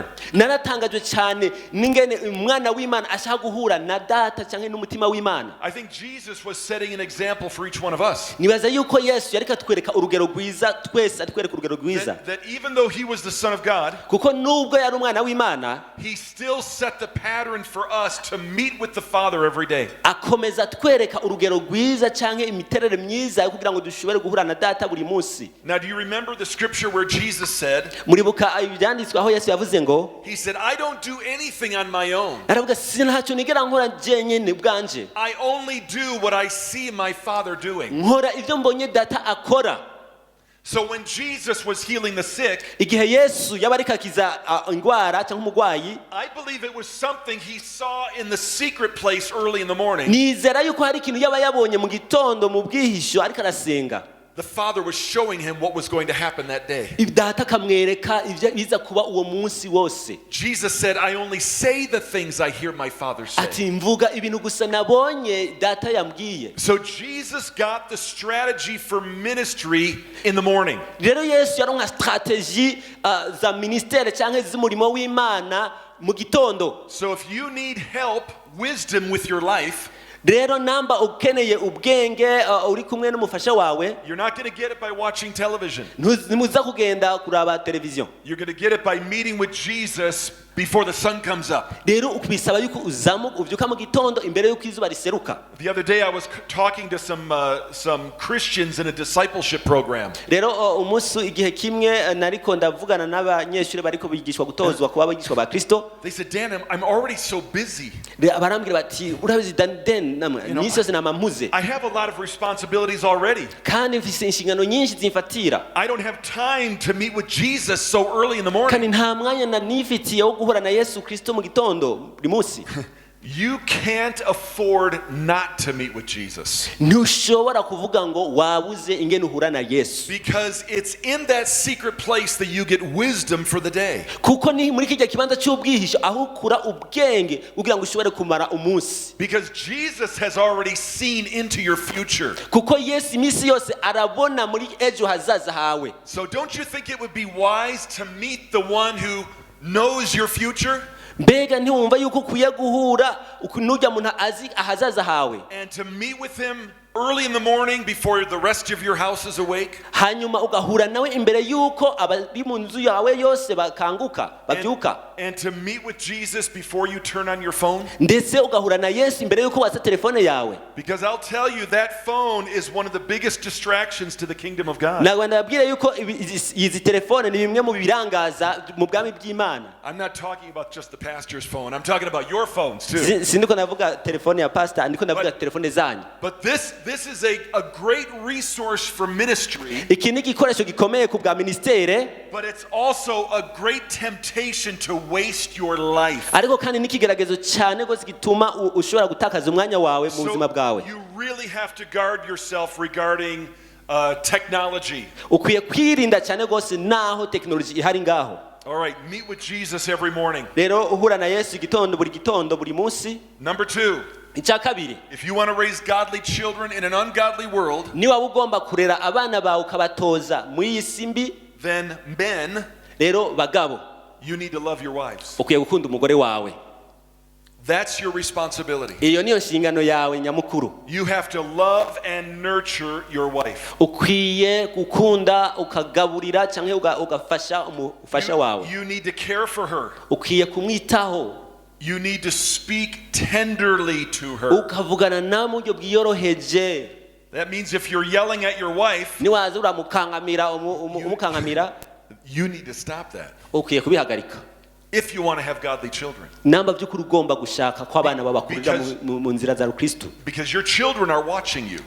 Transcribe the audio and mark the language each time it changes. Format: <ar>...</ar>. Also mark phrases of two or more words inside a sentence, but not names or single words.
<rn>naratangajwe cyane n'ingene umwana w'Imana ashaka guhura na data cyangwa n'umutima w'Imana.</rn> <en>I think Jesus was setting an example for each one of us.</en> <rn>nibaza yuko Yesu yareka atwereka urugero rwiza, twese atwereka urugero rwiza.</rn> <en>That even though he was the Son of God,</en> <rn>kuko nubwo yari umwana w'Imana,</rn> <en>he still set the pattern for us to meet with the Father every day.</en> <rn>akomeza atwereka urugero rwiza cyangwa imiterere myiza yo kugira ngo dushobore guhura na data buri munsi.</rn> <en>Now do you remember the scripture where Jesus said,</en> <rn>muribuka ibyanditswe aho Yesu yavuze ngo,</rn> <en>he said, I don't do anything on my own.</en> <rn>aravuga sinacyo nigera nkora jenyine bwanje.</rn> <en>I only do what I see my Father doing.</en> <rn>nkora ibyo mbonye data akora.</rn> <en>So when Jesus was healing the sick,</en> <rn>igihe Yesu yaba ariko akiza indwara cyangwa umurwayi,</rn> <en>I believe it was something he saw in the secret place early in the morning.</en> <rn>nizera yuko hari ikintu yaba yabonye mu gitondo mu bwihisho ariko arasenga.</rn> <en>The Father was showing him what was going to happen that day.</en> <rn>data akamwereka ibyo biza kuba uwo munsi wose.</rn> <en>Jesus said, I only say the things I hear my Father say.</en> <rn>ati mvuga ibintu gusa nabonye data yambwiye.</rn> <en>So Jesus got the strategy for ministry in the morning.</en> <rn>rero Yesu yaronka strategy za ministere cyangwa z'umurimo w'Imana mu gitondo.</rn> <en>So if you need help, wisdom with your life,</en> <rn>Rero namba ukeneye ubwenge uri kumwe n'umufasha wawe,</rn> <en>you're not going to get it by watching television.</en> <rn>ntimuza kugenda kuraba televiziyo.</rn> <en>You're going to get it by meeting with Jesus before the sun comes up.</en> <rn>Rero ukubisaba yuko uvyuka mu gitondo imbere yuko izuba riseruka.</rn> <en>The other day I was talking to some Christians in a discipleship program.</en> <rn>Rero umunsi igihe kimwe nariko ndavugana n'abanyeshuri bariko bigishwa gutozwa kuba abigishwa ba Kristo.</rn> <en>They said, Dan, I'm already so busy.</en> <rn>Barambwira bati urabizi Dan nisi yose namampuze.</rn> <en>I have a lot of responsibilities already.</en> <rn>Kandi mfise inshingano nyinshi zimfatira.</rn> <en>I don't have time to meet with Jesus so early in the morning.</en> <rn>Kandi nta mwanya nifitiye wo guhura na Yesu Kristo mu gitondo buri munsi.</rn> <en>You can't afford not to meet with Jesus.</en> <rn>Ntushobora kuvuga ngo wabuze ingene uhura na Yesu.</rn> <en>Because it's in that secret place that you get wisdom for the day.</en> <rn>Kuko ni muri kijya kibanza cy'ubwihisho aho ukura ubwenge kugira ngo ushobore kumara umunsi.</rn> <en>Because Jesus has already seen into your future.</en> <rn>Kuko Yesu imisi yose arabona muri ejo hazaza hawe.</rn> <en>So don't you think it would be wise to meet the one who knows your future?</en> <rn>Mbega ntiwumva yuko ukwiye guhura nujya muntu azi ahazaza hawe,</rn> <en>and to meet with him early in the morning before the rest of your house is awake,</en> <rn>hanyuma ugahura nawe imbere yuko abari mu nzu yawe yose bakanguka babyuka,</rn> <en>and to meet with Jesus before you turn on your phone?</en> <rn>ndetse ugahura na Yesu imbere yuko watsa telefone yawe.</rn> <en>Because I'll tell you, that phone is one of the biggest distractions to the kingdom of God.</en> <rn>Nagwa ndabwira yuko izi telefone ni bimwe mu birangaza mu bwami bw'Imana.</rn> <en>I'm not talking about just the pastor's phone. I'm talking about your phones too.</en> <rn>Sindiko navuga telefone ya pastor, ndiko navuga telefone zanyu.</rn> <en>But this is a great resource for ministry.</en> <rn>Iki ni igikoresho gikomeye ku bwa ministere.</rn> <en>But it's also a great temptation to waste your life.</en> <rn>Ariko kandi nikigeragezo cyane gose gituma ushobora gutakaza umwanya wawe mu buzima bwawe.</rn> <en>You really have to guard yourself regarding technology.</en> <rn>Ukwiye kwirinda cyane gose naho technology ihari ngaho.</rn> <en>All right, meet with Jesus every morning.</en> <rn>Rero uhura na Yesu gitondo buri munsi.</rn> <en>Number 2.</en> <rn>Icya kabiri,</rn> <en>if you want to raise godly children in an ungodly world,</en> <rn>ni waba ugomba kurera abana bawe ukabatoza muri iyi simbi,</rn> <en>then men,</en> <rn>rero bagabo,</rn> <en>you need to love your wives.</en> <rn>ukwiye gukunda umugore wawe.</rn> <en>That's your responsibility.</en> <rn>Iyo niyo nshingano yawe nyamukuru.</rn> <en>You have to love and nurture your wife.</en> <rn>Ukwiye gukunda ukagaburira cyangwa ugafasha umufasha wawe.</rn> <en>You need to care for her.</en> <rn>Ukwiye kumwitaho.</rn> <en>You need to speak tenderly to her.</en> <rn>Ukavugana nawe mu buryo bwiyoroheje.</rn> <en>That means if you're yelling at your wife,</en> <rn>niwaza uramukangamira umukangamira,</rn> <en>you need to stop that.</en> <rn>Ukwiye kubihagarika.</rn> <en>If you want to have godly children.</en> <rn>Namba by'ukuri ugomba gushaka ko abana babakurira mu nzira za Kristo.</rn> <en>Because your children are watching you.</en>